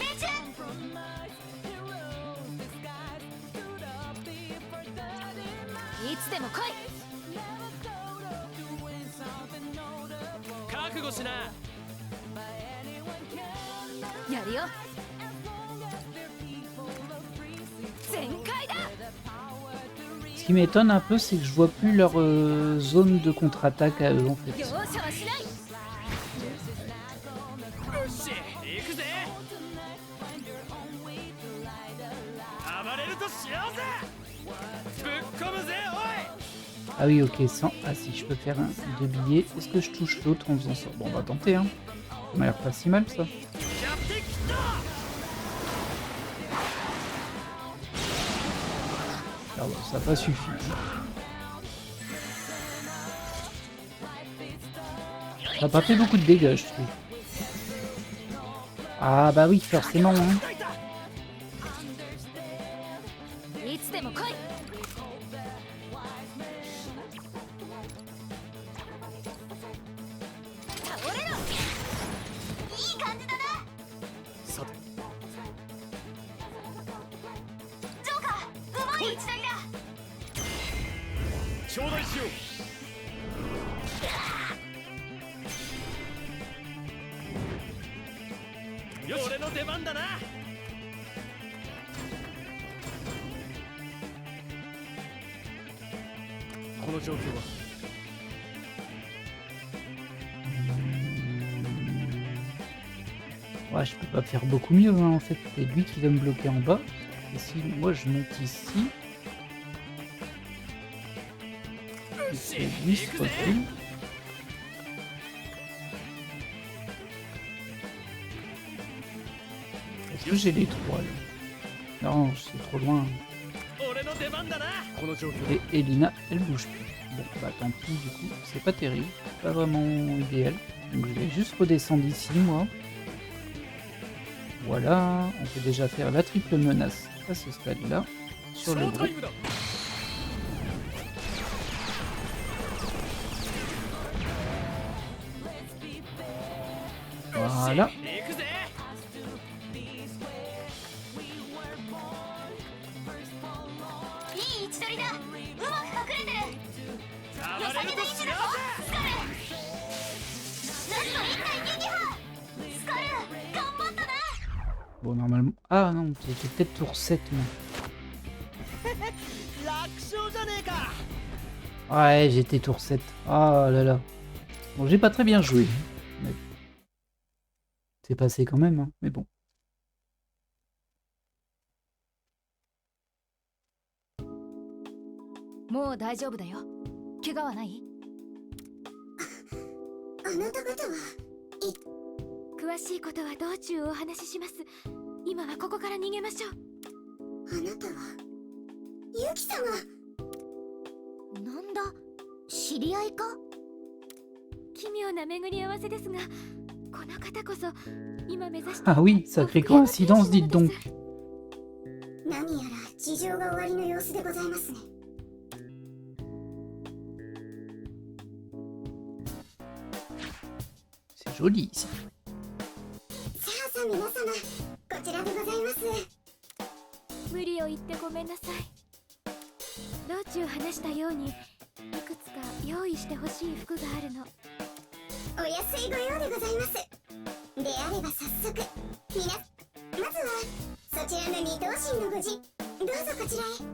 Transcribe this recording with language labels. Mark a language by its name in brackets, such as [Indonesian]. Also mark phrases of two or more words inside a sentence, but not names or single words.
[Japanese] いつでも来い。覚悟しな。やるよ。全開だ。 [French] Ce qui m'étonne un peu, c'est que je vois plus leur zone de contre-attaque à eux en fait. [Japanese] 容赦はしない。よし行くぜ。暴れるとしようぜ。ぶっ込むぜおい。 [French] Ah oui, ok, 100. Ah si, je peux faire un de billets. Est-ce que je touche l'autre en faisant ça? Bon, on va tenter, hein. Ça m'a l'air pas si mal, ça. Ah bah, ça n'a pas suffi. Ça n'a pas fait beaucoup de dégâts, je trouve. Ah bah oui, forcément, hein. [Japanese] いつでも来い。倒れろ。いい感じだな。さてジョーカー、うまい一台だ。頂戴しよう。よし俺の出番だな。この状況は。 [French] Ouais, je peux pas faire beaucoup mieux, hein, en fait. C'est lui qui va me bloquer en bas. Et si moi je monte ici, et que lui se recule. Est-ce que j'ai les trois là? Non, c'est trop loin. [Japanese] 俺の出番だな。この状況。 [French] Et Elina, elle bouge plus. Bon, bah tant pis, du coup, c'est pas terrible. C'est pas vraiment idéal. Donc je vais juste redescendre ici, moi. Voilà, on peut déjà faire la triple menace à ce stade-là, sur le groupe. Voilà. [Japanese] 行くぜ。いい位置取りだ。うまく隠れてる。良さげな位置だぞスカル。ラスト1体撃破。スカル頑張ったな。 [French] Bon, normalement... Ah non, j'étais peut-être tour 7, moi. [Japanese] 楽勝じゃねえか。 [French] Ouais, j'étais tour 7. Ah là là. Bon, j'ai pas très bien joué. Mais... C'est passé quand même, hein. Mais bon. Bon, [Japanese] 大丈夫だよ。怪我はない？あなた方は詳しいことは道中お話しします。今はここから逃げましょう。あなたはユキ様。なんだ、知り合いか？奇妙な巡り合わせですが、この方こそ今目指して [French] Ah oui, sacrée coïncidence, dites donc. [Japanese] 何やら事情が終わりの様子でございますね。 [French] C'est joli ici. [Japanese] さあさあ皆様、こちらでございます。無理を言ってごめんなさい。道中話したようにいくつか用意してほしい服があるの。お安いご用でございます。であれば早速、まずはそちらの二頭身の無事、どうぞこちらへ。